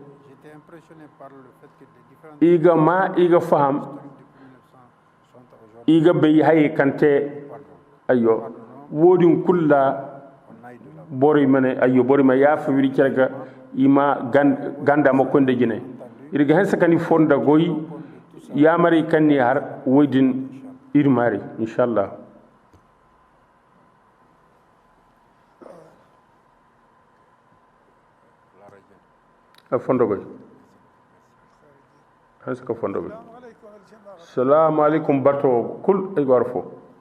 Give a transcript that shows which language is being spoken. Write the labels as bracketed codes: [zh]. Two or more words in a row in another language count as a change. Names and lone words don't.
[dje] iga faham iga bay hay kante ayo wodin kulla bori mane ayo bori ma yafa wiri cerga ima ganda mo konde jine irga hen sakani fonda goyi yamari kanni har woydin irmari inshallah fondo goy haska fondo goy [ar] السلام عليكم [dje] bato kul ay warfo